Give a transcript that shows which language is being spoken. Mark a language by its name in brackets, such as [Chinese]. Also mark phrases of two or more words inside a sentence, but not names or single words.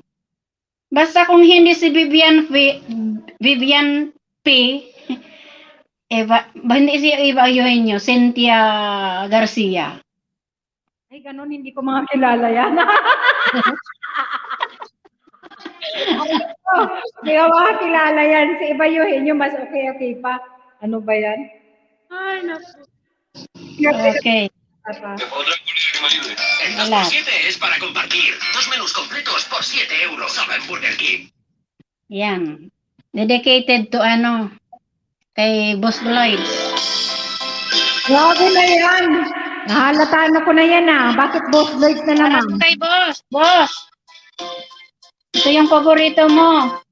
[Filipino] Basta kung hindi si Vivian P, hindi si Eva Eugenio, Cynthia Garcia. Ay, ganun, hindi ko mga kilala yan. Hindi ko mga kilala yan. Si Eva Eugenio, mas okay pa. Ano ba yan? Ay, naku. Okay. [Spanish] El 2x7 es para compartir. 2 menús completos por 7 euros. Solo en Burger King. [Filipino] Yan. [English] Dedicated to [Filipino] ano, kay Boss Lloyd. Grabe na yan. Nahalataan ako na yan Bakit Boss Lloyd na naman? Kay Boss. Boss. Ito yung paborito mo.